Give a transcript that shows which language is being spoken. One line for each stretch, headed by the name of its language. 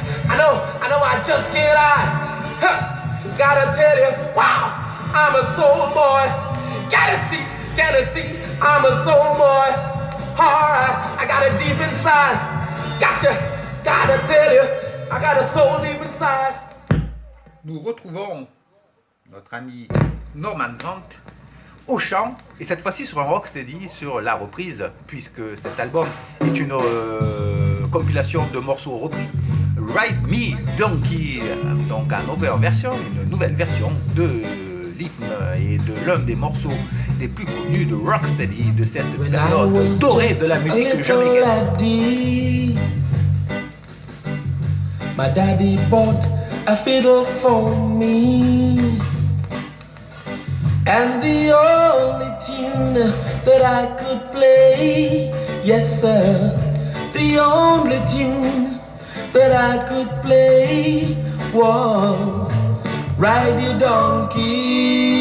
English: I know, I just can't hide. Huh. Gotta tell you, wow, I'm a soul boy. Gotta see, I'm a soul boy. Alright, I got it deep inside. Gotta tell you, I got a soul deep inside.
French: Nous retrouvons notre ami Norman Grant au chant, et cette fois-ci sur un rocksteady, sur la reprise, puisque cet album est une compilation de morceaux repris. Ride Me Donkey, donc une nouvelle version de l'hymne et de l'un des morceaux les plus connus de rocksteady de cette période dorée de la musique jamaïcaine.
English: My daddy bought a fiddle for me, and the only tune that I could play, yes sir, the only tune that I could play was Ride Your Donkey.